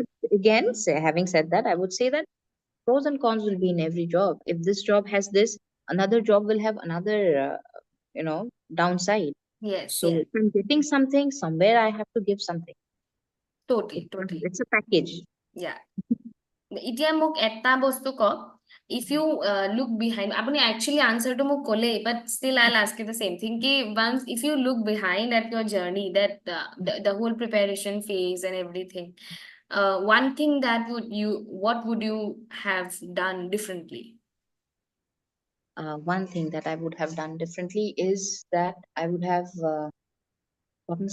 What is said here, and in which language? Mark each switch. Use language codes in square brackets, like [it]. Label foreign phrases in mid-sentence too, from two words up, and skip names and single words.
[en] But again, having said that, I would say that pros and cons will be in every job. If this job has this, another job will have another, downside. Yes, So yes, if I'm getting something, somewhere I have to give something. totally, totally. It's a package. Yeah. [as] এতিয়া মোক এটা বস্তু কওক, [en] if you look behind, আপুনি actually answer to [as] মোক ক'লেই, [en] but still I'll ask you the same thing ki once if you look behind at your journey, that the whole preparation phase and everything, one thing that what would you have done differently? One thing that I would have done differently is that I would have gotten some help.